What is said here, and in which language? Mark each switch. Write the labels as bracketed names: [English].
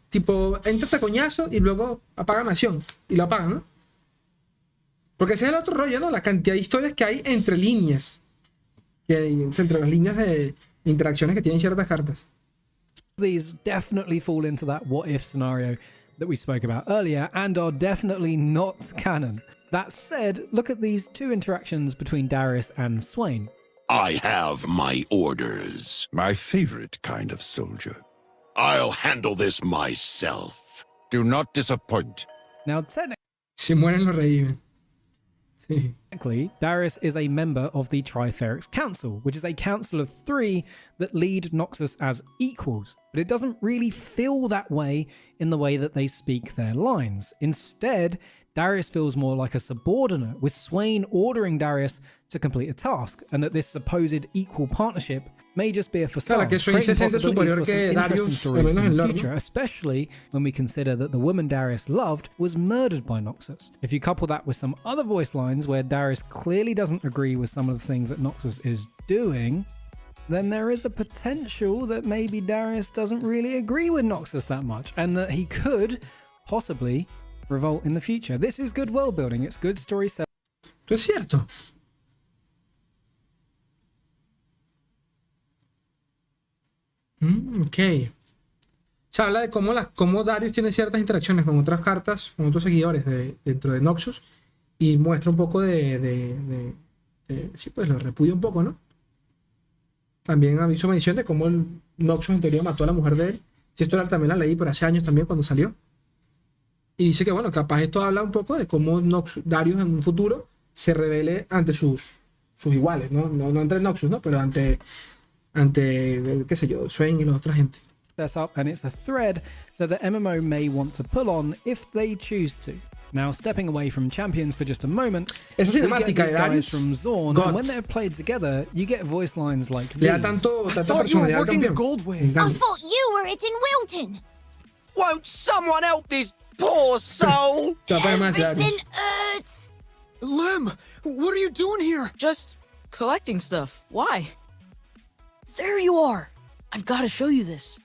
[Spanish] Tipo, entra a coñazo y luego apagan a Sion. Y lo apagan, ¿no? Porque ese es el otro rollo, ¿no? La cantidad de historias que hay entre líneas. Entre las líneas de interacciones que tienen ciertas cartas. [English] these definitely fall into that what if scenario that we spoke about earlier and are definitely not canon. That said, look at these two interactions between Darius and Swain. I have my orders. My favorite kind of soldier. I'll handle this myself. Do not disappoint. Now, technically, [Spanish] Si mueren, lo reviven. Sí. [English] Darius is a member of the Triferix Council, which is a council of 3 that lead Noxus as equals, but it doesn't really feel that way in the way that they speak their lines. Instead, Darius feels more like a subordinate, with Swain ordering Darius to complete a task, and that this supposed equal partnership may just be a facade. [Spanish] Claro, que Swain se siente superior que Darius, al menos en lore, ¿no? [English] Especially when we consider that the woman Darius loved was murdered by Noxus. If you couple that with some other voice lines where Darius clearly doesn't agree with some of the things that Noxus is doing, then there is a potential that maybe Darius doesn't really agree with Noxus that much, and that he could possibly revolt in the future. This is good world building, it's good story selling. [Spanish] Esto es cierto. Ok. Se habla de cómo Darius tiene ciertas interacciones con otras cartas, con otros seguidores dentro de Noxus, y muestra un poco sí, pues lo repudia un poco, ¿no? También hizo mención de cómo el Noxus en teoría mató a la mujer de él. Si esto también la leí por hace años también cuando salió. Y dice que, bueno, capaz esto habla un poco de cómo Darius en un futuro se revele ante sus iguales, ¿no? No ante Noxus, ¿no? Pero ante qué sé yo, Swain y la otra gente. [English] Up, and it's a thread that the MMO may want to pull on if they choose to. Now, stepping away from champions for just a moment, [Spanish] esa cinemática [English] we get these guys from Zorn, and when they're played together, you get voice lines like these. [Spanish] Le da tanta personalidad al campeón. [English] I thought you were it in Wilton. Won't someone help this poor soul? Everything hurts. Lem, what are you doing here? Just collecting stuff. Why? There you are. I've got to show you this.